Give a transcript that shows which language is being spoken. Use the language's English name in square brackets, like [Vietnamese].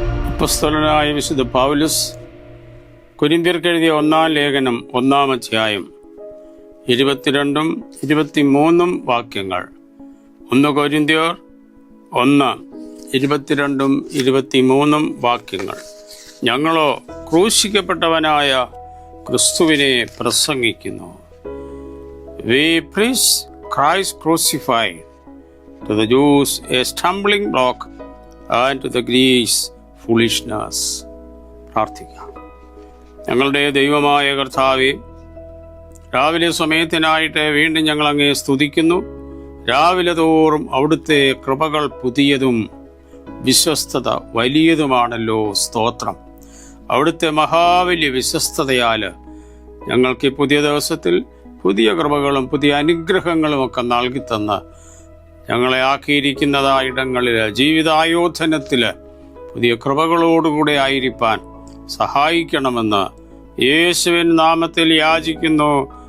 [Malayalam] അപ്പോസ്തലനായ വിശുദ്ധ പൗലോസ് കൊരിന്ത്യർക്ക് എഴുതിയ 1-ാം ലേഖനം 1-ാം അധ്യായം 22 23 വാക്യങ്ങൾ. 1 കൊരിന്ത്യർ 1:22 23 വാക്യങ്ങൾ. ഞങ്ങളോ ക്രൂശിക്കപ്പെട്ടവനായ ക്രിസ്തുവിനെ പ്രസംഗിക്കുന്നു. [English] We preach Christ crucified, to the Jews a stumbling block and to the Greeks foolishness. [Malayalam] പ്രാർത്ഥിക്കാം. ഞങ്ങളുടെ ദൈവമായ കർത്താവേ, രാവിലെ സമയത്തിനായിട്ട് വീണ്ടും ഞങ്ങൾ അങ്ങയെ സ്തുതിക്കുന്നു. രാവിലെ തോറും അവിടുത്തെ കൃപകൾ പുതിയതും വിശ്വസ്തത വലിയതുമാണല്ലോ. സ്തോത്രം. അവിടുത്തെ മഹാവല്യ വിശ്വസ്തതയാൽ ഞങ്ങൾക്ക് പുതിയ ദിവസത്തിൽ പുതിയ കൃപകളും പുതിയ അനുഗ്രഹങ്ങളും ഒക്കെ നൽകിത്തന്ന് ഞങ്ങളെ ആക്കിയിരിക്കുന്നതായ ഇടങ്ങളിൽ ജീവിതായോധനത്തിൽ പുതിയ കൃപകളോടുകൂടെ ആയിരിക്കാൻ സഹായിക്കണമെന്ന് യേശുവിൻ നാമത്തിൽ യാചിക്കുന്നു.